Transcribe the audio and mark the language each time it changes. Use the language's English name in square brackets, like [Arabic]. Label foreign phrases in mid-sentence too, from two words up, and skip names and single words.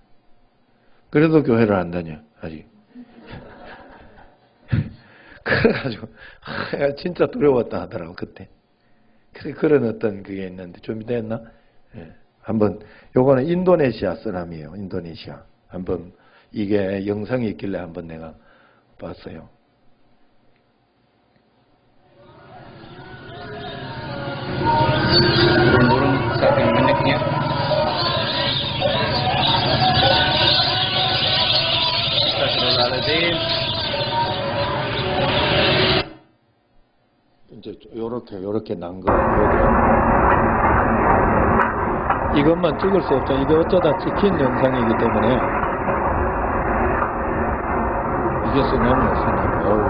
[Korean] 그래도 교회를 안 다녀 아직. 그래가지고 진짜 두려웠다 하더라고 그때. 그런 어떤 그게 있는데 준비됐나? 예. 한번 요거는 인도네시아 쓰나미예요. 인도네시아. 한번 이게 영상이 있길래 한번 내가 봤어요. Burung saking meniknya. Astagfirullahaladzim. 이제 요렇게 난 거, 이것만 찍을 수 없죠. 이게 어쩌다 찍힌 영상이기 때문에. 이게 쓰나미야, 쓰나미.